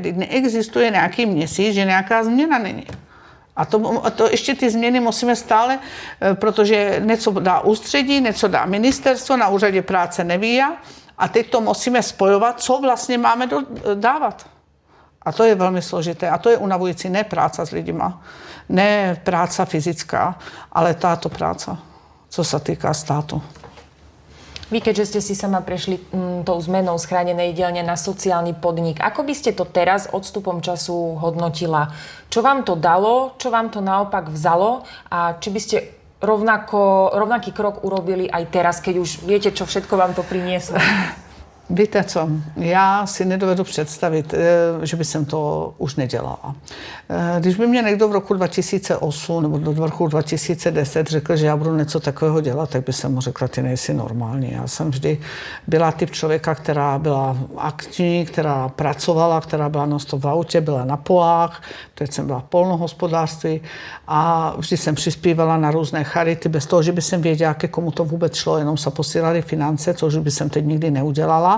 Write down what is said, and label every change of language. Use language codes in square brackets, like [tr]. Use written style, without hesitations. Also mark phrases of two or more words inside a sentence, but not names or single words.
[cs] Neexistuje nějaký měsíc, že nějaká změna není. A to ještě ty změny musíme stále, protože něco dá ústředí, něco dá ministerstvo, na úřadě práce neví a teď to musíme spojovat, co vlastně máme dávat. A to je velmi složité a to je unavující, ne práce s lidima, ne práce fyzická, ale táto práce, co se týká státu. [sk] Vy, keďže ste si sama prešli tou zmenou z chránenej dielne na sociálny podnik, ako by ste to teraz odstupom času hodnotila? Čo vám to dalo, čo vám to naopak vzalo a či by ste rovnaký krok urobili aj teraz, keď už viete, čo všetko vám to prinieslo? [cs] Víte co, já si nedovedu představit, že by jsem to už nedělala. Když by mě někdo v roku 2008 nebo do roku 2010 řekl, že já budu něco takového dělat, tak by jsem mu řekla, ty nejsi normální. Já jsem vždy byla typ člověka, která byla akční, která pracovala, která byla non-stop v autě, byla na polách, teď jsem byla v polnohospodářství a vždy jsem přispívala na různé charity, bez toho, že by jsem věděla, ke komu to vůbec šlo, jenom se posílali finance, což by jsem teď nikdy neudělala.